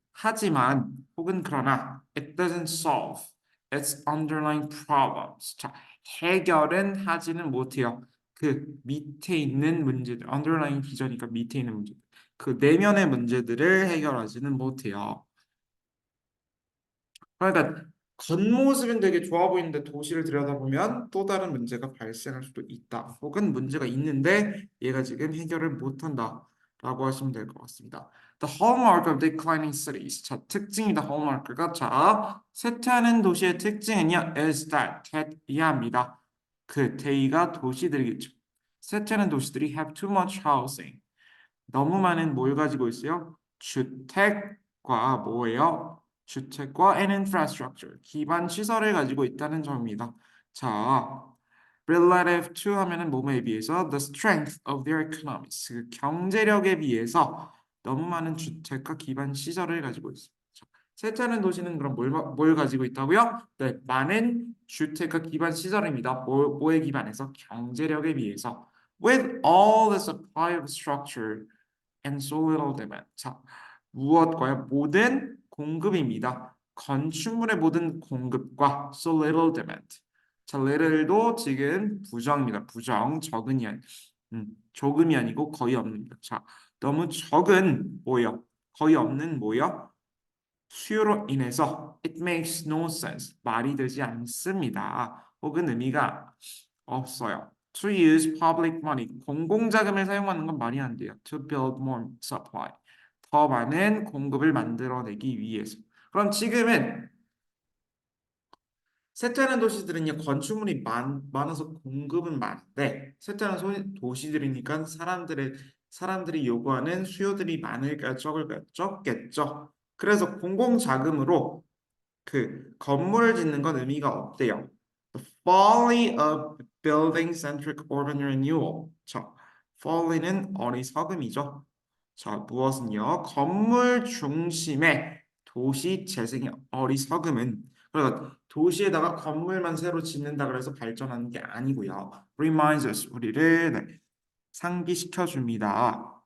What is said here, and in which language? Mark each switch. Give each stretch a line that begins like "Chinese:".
Korean: 하지만, 혹은 그러나,
English: it doesn't solve its underlying problems.
Korean: 자, 해결은 하지는 못해요. 그 밑에 있는 문제들, underlying 비전이니까 밑에 있는 문제. 그 내면의 문제들을 해결하지는 못해요. 그러니까 겉모습은 되게 좋아 보이는데 도시를 들여다보면 또 다른 문제가 발생할 수도 있다. 혹은 문제가 있는데 얘가 지금 해결을 못한다라고 하시면 될 것 같습니다.
English: The hallmark of declining cities.
Korean: 자, 특징이다. hallmark가 자, 쇠퇴하는 도시의 특징은요.
English: is that
Korean: 이해합니다. 그 대의가 도시들이겠죠. 쇠퇴하는 도시들이
English: have too much housing.
Korean: 너무 많은 뭘 가지고 있어요? 주택과 뭐예요? 주택과
English: and infrastructure,
Korean: 기반 시설을 가지고 있다는 점입니다. 자,
English: relative to
Korean: 하면은 뭐뭐에 비해서
English: the strength of their economies,
Korean: 그 경제력에 비해서 너무 많은 주택과 기반 시설을 가지고 있습니다. 쇠퇴하는 도시는 그럼 뭘 가지고 있다고요? 네, 많은 주택과 기반 시설입니다. 뭐에 기반해서? 경제력에 비해서.
English: with all the supply of structure and so little demand.
Korean: 자, 무엇과요? 모든 공급입니다. 건축물의 모든 공급과
English: so little demand.
Korean: 자, little도 지금 부정입니다. 부정, 적은이 조금이 아니고 거의 없습니다. 자, 너무 적은 뭐요? 거의 없는 뭐요? 수요로 인해서
English: it makes no sense.
Korean: 말이 되지 않습니다. 혹은 의미가 없어요.
English: To use public money.
Korean: 공공자금을 사용하는 건 말이 안 돼요.
English: To build more supply.
Korean: 더 많은 공급을 만들어내기 위해서. 그럼 지금은 쇠퇴하는 도시들은요 건축물이 많아서 공급은 많은데 쇠퇴하는 도시들이니까 사람들이 요구하는 수요들이 많을까요 적을까요 적겠죠. 그래서 공공자금으로 그 건물을 짓는 건 의미가 없대요.
English: The folly of building-centric urban renewal.
Korean: 자, folly는 어리석음이죠. 자, 무엇은요? 건물 중심의 도시 재생의 어리석음은 그러니까 도시에다가 건물만 새로 짓는다 그래서 발전하는 게 아니고요.
English: Reminds us
Korean: 우리를 상기시켜 줍니다.